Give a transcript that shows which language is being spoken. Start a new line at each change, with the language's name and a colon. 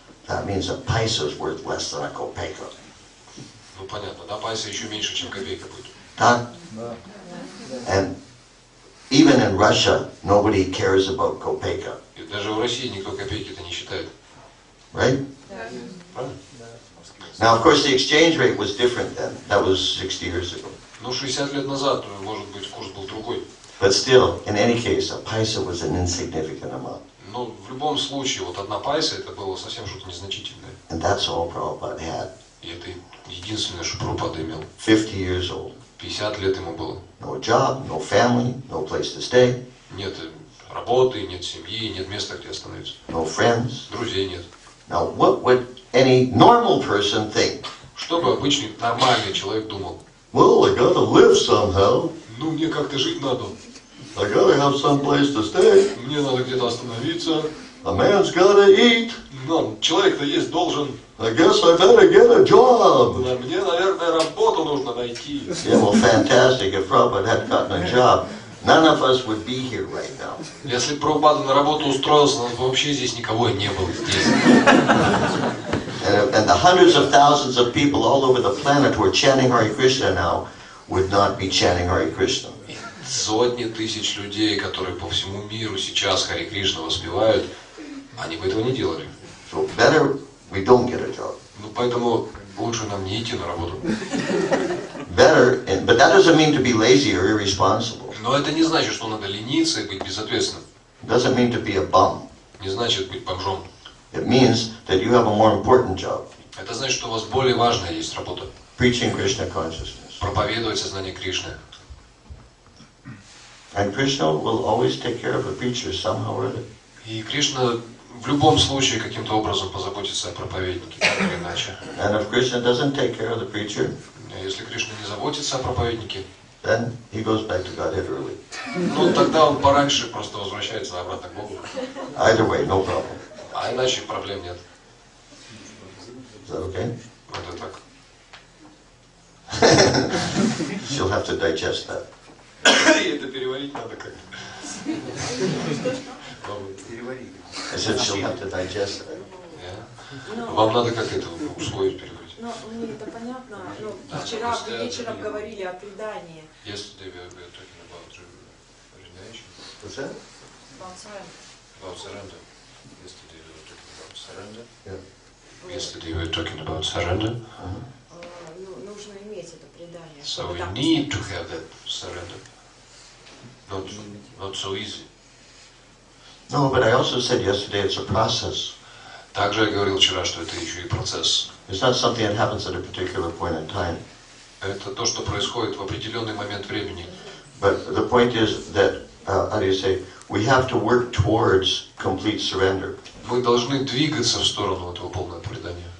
English: that means a paisa is worth less than a kopeka.
Russian: ну понятно, да, пайса еще меньше, чем копейка будет. Huh?
English: And even in Russia, nobody cares about kopeka,
Russian: И даже в России никто копейки-то не считает.
English: right?
Russian: Правильно?
English: Now, of course, the exchange rate was different then. That was 60 years ago.
Russian: Ну, 60 лет назад, может быть, курс был другой.
English: But still, in any case, a paisa was an insignificant amount.
Russian: Но в любом случае, вот 1 пайса, это было совсем что-то незначительное.
English: And that's all Prabhupada had.
Russian: И это единственное, что Прабхупада имел.
English: 50 years old.
Russian: 50 лет ему было.
English: No job, no family, no place to stay,
Russian: Нет работы, нет семьи, нет места, где остановиться.
English: no friends.
Russian: Друзей нет.
English: Now, what would any normal person think?
Russian: Что бы обычный нормальный человек думал?
English: Well, I gotta live somehow.
Russian: Ну, мне как-то жить надо.
English: I gotta have some place to stay.
Russian: Мне надо где-то остановиться.
English: A man's gotta eat.
Russian: Ну, человек-то есть должен.
English: I guess I better get a job.
Russian: Мне, наверное, работу нужно найти.
English: Yeah, well, fantastic. If Prabhupada had gotten a job, none of us would be here right now.
Russian: Если бы Прабхупада на работу устроился, вообще здесь никого не было здесь.
English: And the hundreds of thousands of people all over the planet who are chanting Hare Krishna now would not be chanting Hare Krishna.
Russian: Сотни тысяч людей, которые по всему миру сейчас Харе Кришна воспевают, они бы этого не делали.
English: So better we don't get a job.
Russian: Ну, поэтому лучше нам не идти на работу.
English: Better, but that doesn't mean to be lazy or irresponsible.
Russian: Но это не значит, что надо лениться и быть безответственным.
English: It doesn't mean to be a bum.
Russian: Не значит быть бомжом.
English: It means that you have a more important job.
Russian: Это значит, что у вас более важная есть работа.
English: Preaching Krishna consciousness.
Russian: Проповедовать сознание Кришны.
English: And Krishna will always take care of a preacher somehow or other.
Russian: И Кришна в любом случае каким-то образом позаботится о проповеднике, так или иначе.
English: And if Krishna doesn't take care of the preacher,
Russian: Если Кришна не заботится о проповеднике,
English: then he goes back to Godhead early.
Russian: ну тогда он пораньше просто возвращается обратно к Богу.
English: Either way, no problem.
Russian: А иначе проблем нет.
English: Is that okay?
Russian: Вот это так.
English: She'll have to digest that.
Russian: И это переварить надо как-то. Перевари.
English: I said she'll have to digest that.
Russian: Вам надо как это усвоить, переварить. Ну, мне это понятно. Ну, Да, вчера просто вечером это- говорили о предании.
English: Yesterday we were talking about renunciation, What's that? about surrender. Yesterday we were talking about surrender. Yeah. Yesterday we were talking about surrender.
Russian: Ну, нужно иметь это предание.
English: So
Russian: чтобы
English: we
Russian: так
English: need to
Russian: поступить.
English: have that surrender. Not so easy. No, but I also said yesterday it's a process.
Russian: Также я говорил вчера, что это еще и процесс.
English: It's not something that happens at a particular point in time.
Russian: Это то, что происходит в определенный момент времени.
English: But the point is that, how do you say, we have to work towards complete surrender.
Russian: Мы должны двигаться в сторону этого полного предания,